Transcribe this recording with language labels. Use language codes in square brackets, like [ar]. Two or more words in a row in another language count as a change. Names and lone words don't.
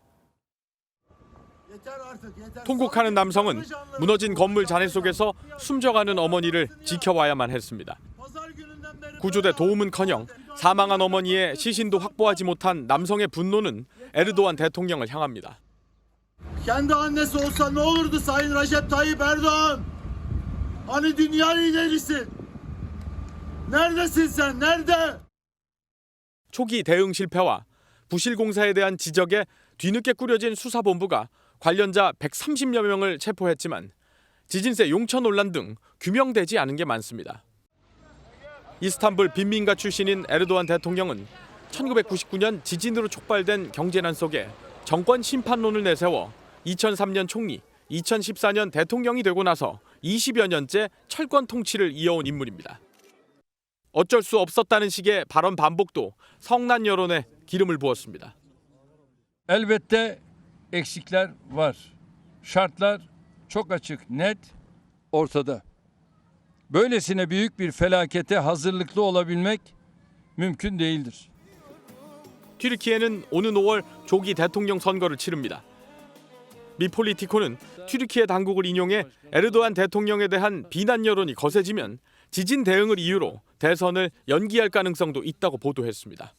[ko] 통곡하는 남성은 무너진 건물 잔해 속에서 숨져가는 어머니를 지켜와야만 했습니다. 구조대 도움은커녕 사망한 어머니의 시신도 확보하지 못한 남성의 분노는 에르도안 대통령을 향합니다. [tr] Kendi annesi olsa ne olurdu Sayın Recep Tayyip Erdoğan? Hani dünya liderisin? Neredesin sen? Nerede? [ko] 초기 대응 실패와 부실 공사에 대한 지적에 뒤늦게 꾸려진 수사본부가 관련자 130여 명을 체포했지만 지진세 용처 논란 등 규명되지 않은 게 많습니다. 이스탄불 빈민가 출신인 에르도안 대통령은 1999년 지진으로 촉발된 경제난 속에 정권 심판론을 내세워 2003년 총리, 2014년 대통령이 되고 나서 20여 년째 철권 통치를 이어온 인물입니다. 어쩔 수 없었다는 식의 발언 반복도 성난 여론에 기름을 부었습니다. [tr] Elbette eksikler var. Şartlar çok açık, net, ortada. Böylesine büyük bir felakete hazırlıklı olabilmek mümkün değildir. [ko] 튀르키예는 오는 5월 조기 대통령 선거를 치릅니다. 미 폴리티코는 튀르키예 당국을 인용해 에르도안 대통령에 대한 비난 여론이 거세지면 지진 대응을 이유로 대선을 연기할 가능성도 있다고 보도했습니다.